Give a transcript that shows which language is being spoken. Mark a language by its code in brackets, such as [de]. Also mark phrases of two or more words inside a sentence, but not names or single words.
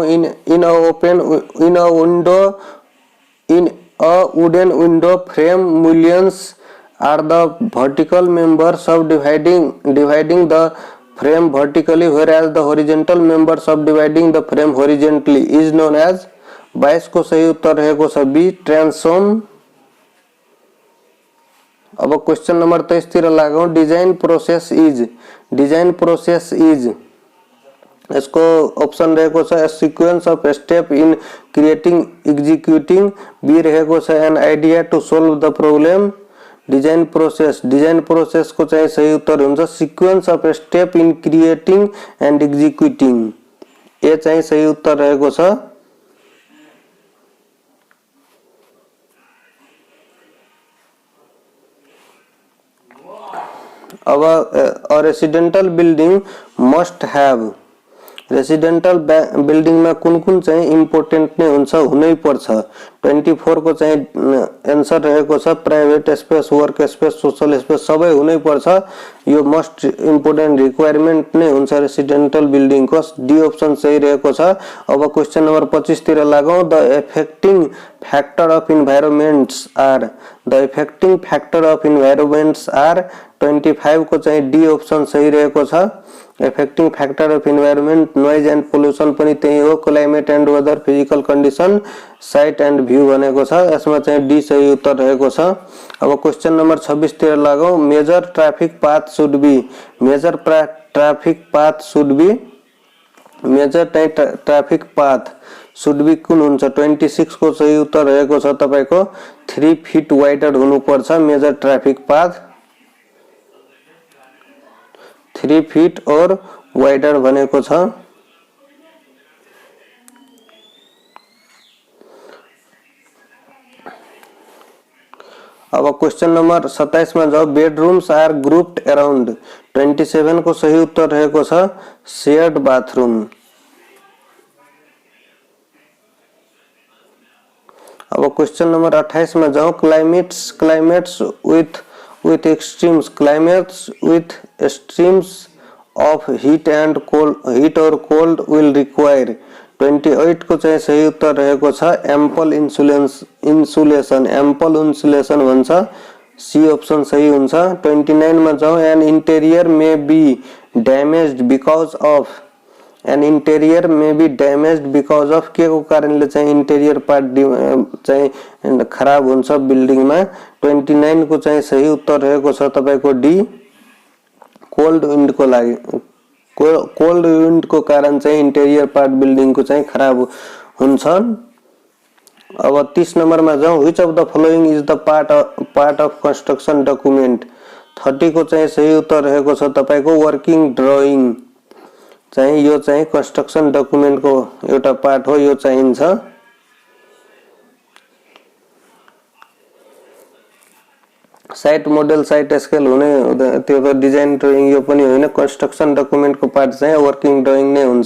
[en] in a wooden window frame millions are the vertical members subdividing the frame vertically, whereas the horizontal members subdividing the frame horizontally is known as। [ne] 22 को सही उत्तर रहेको छ [en] B transom. [ne] अब [en] question number [ne] 23 तिर लागौं। [en] design process is [ne] इसको ऑप्शन रहेको छ [en] sequence of step in creating executing. बी [ne] रहेको छ [en] an idea to solve the problem. design process [ne] को चाहिँ सही उत्तर हुन्छ [en] sequence of step in creating and executing. [ne] ए चाहिँ सही उत्तर रहेको छ। [en] अब a residential building must have. residential building [ne] में कुन चाहिँ इम्पोर्टेंट नै हुन्छ, हुनै पर्छ। 24 को चाहिँ आंसर रहेको छ [en] private space, work space, social space [ne] सबै हुनै पर्छ। यो [en] most important requirement [ne] नै हुन्छ [en] residential building [ne] को। [en] D option [ne] सही रहेको छ। [en] अब question number 25 [ne] तिर लागौं। [en] the effecting factor of environments are. the effecting factor of environments are. 25 [ne] को चाहिँ [en] D option [ne] सही रहेको छ। [en] effecting factor of environment noise and pollution [ne] पनि त्यही हो। [en] climate and weather, physical condition, site and view [ne] भनेको छ। यसमा चाहिँ डी सही उत्तर रहेको छ। अब [en] question number [ne] 26 तिर लागौं। [en] major traffic path should be. major traffic path should be. major traffic path should be [ne] कुन हुन्छ। 26 को सही उत्तर रहेको छ तपाईको 3 [en] feet wider [ne] हुनुपर्छ [en] major traffic path. [ne] 3 [en] feet or wider [ne] भनेको छ। [hi] अब [en] question number [hi] 27 में जाओ। [en] bedrooms are grouped around. [ne] 27 को सही उत्तर रहेको छ [en] shared bathroom. [hi] अब [en] question number [hi] 28 में जाओ। [en] क्लाइमेट्स विथ with extremes climates with extremes of heat or cold will require 28 [ne] को चाहिँ सही उत्तर रहेको छ [en] ample [ne] insulation भन्छ [en] C option [ne] सही हुन्छ 29 मा जाउँ [en] an interior may be damaged because of [ne] के को कारणले चाहिँ [en] interior part [ne] चाहिँ खराब हुन्छ बिल्डिङ मा 29 को चाहिँ सही उत्तर रहेको छ तपाईको [en] D cold wind [ne] को लागि [en] cold wind [ne] को कारण चाहिँ [en] interior part building [ne] को चाहिँ खराब हुन्छ। अब 30 नंबर [hi] में जाऊं [en] which of the following is the part of construction document [ne] 30 को चाहिँ सही उत्तर रहेको छ तपाईको [en] working drawing [ne] चाहिँ यो चाहिँ [en] construction document [ne] को एउटा पार्ट हो यो चाहिन्छ। [en] site model site scale [ne] हुने त्यो त [en] design drawing [ne] यो पनि होइन [en] construction document [ne] को पार्ट चाहिँ [en] working drawing [ne] नै हुन्छ।